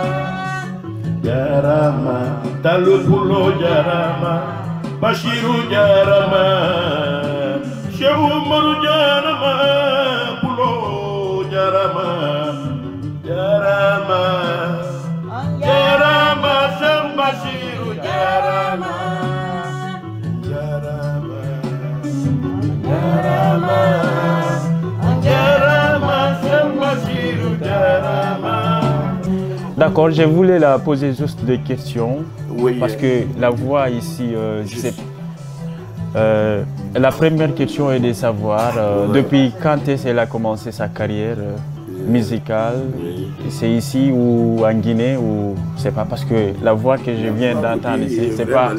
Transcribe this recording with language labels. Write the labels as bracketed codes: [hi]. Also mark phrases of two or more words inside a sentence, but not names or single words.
[ff] jarama talu pullo jarama Bassirou jarama Cheikh Umaru jarama pullo jarama jarama jarama Cheikh Bassirou jarama jarama jarama jarama Cheikh Bassirou jarama. [fr] D'accord, je voulais la poser juste des questions, Oui, parce que la voix ici, la première question est de savoir depuis quand est-ce qu'elle a commencé sa carrière musicale. C'est ici ou en Guinée ou c'est pas, parce que la voix que je viens d'entendre ici, c'est pas...